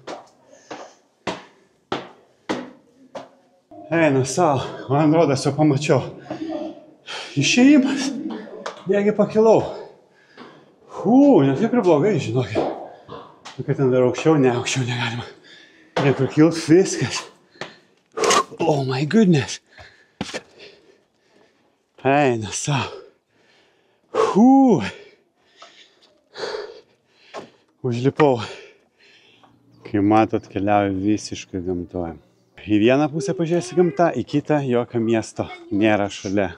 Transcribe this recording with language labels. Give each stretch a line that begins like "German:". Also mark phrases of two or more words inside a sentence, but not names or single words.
Lithuanian: Eina savo, man rodas, jau pamačiau. Išėjimas, negi pakilau. Netikrai blogai, žinokit. Kad ten dar aukščiau negalima. Niekur kilt, viskas.
English: Oh my goodness.
Lithuanian: Eina savo. Užlipau. Kai matot, keliauju visiškai gamtoje. Į vieną pusę pažiūrėsi gamta, į kitą jokio miesto nėra šalia.